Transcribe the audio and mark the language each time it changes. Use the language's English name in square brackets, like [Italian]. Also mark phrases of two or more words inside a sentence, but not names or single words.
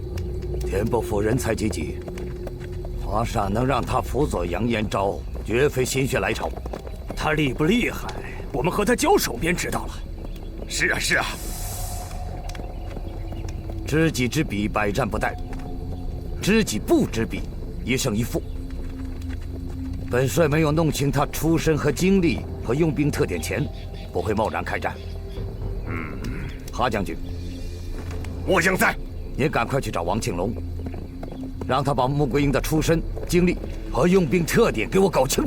[Chinese] 田不負人才濟濟，皇上能讓他輔佐楊延昭，絕非心血來潮。他厲不厲害，我們和他交手便知道了。是啊，是啊。知己知彼，百戰不殆；知己不知彼，一勝一負。本帥沒有弄清他出身和經歷和用兵特點前，不會貿然開戰。哈將軍，末將在。你趕快去找王慶龍，讓他把穆桂英的出身、經歷和用兵特點給我搞清楚。